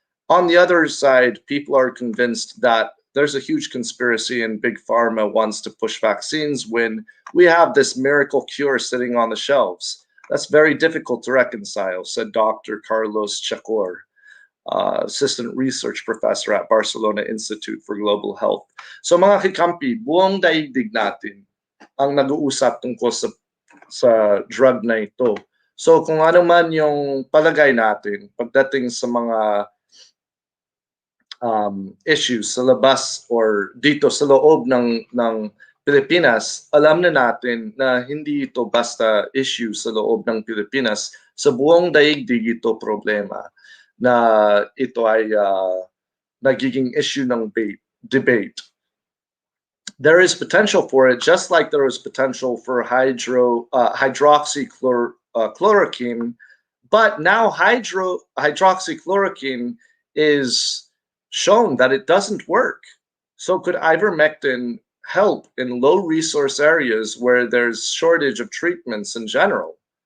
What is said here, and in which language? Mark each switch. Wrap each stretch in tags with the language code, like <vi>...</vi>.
<en>On the other side, people are convinced that there's a huge conspiracy and Big Pharma wants to push vaccines when we have this miracle cure sitting on the shelves. That's very difficult to reconcile, said Dr. Carlos Chacor, assistant research professor at Barcelona Institute for Global Health.</en> <tl>So mga kikampi, buong daigdig natin ang nag-uusap tungkol sa drug na ito. So kung ano man yung palagay natin pagdating sa mga issues sa labas or dito sa loob ng Pilipinas, alam na natin na hindi ito basta issue sa loob ng Pilipinas. Sa buong daigdig ito problema na ito ay nagiging issue ng debate.</tl> <en>There is potential for it, just like there is potential for hydroxychloroquine, but now hydroxychloroquine is shown that it doesn't work. So could ivermectin help in low resource areas where there's shortage of treatments in general?</en>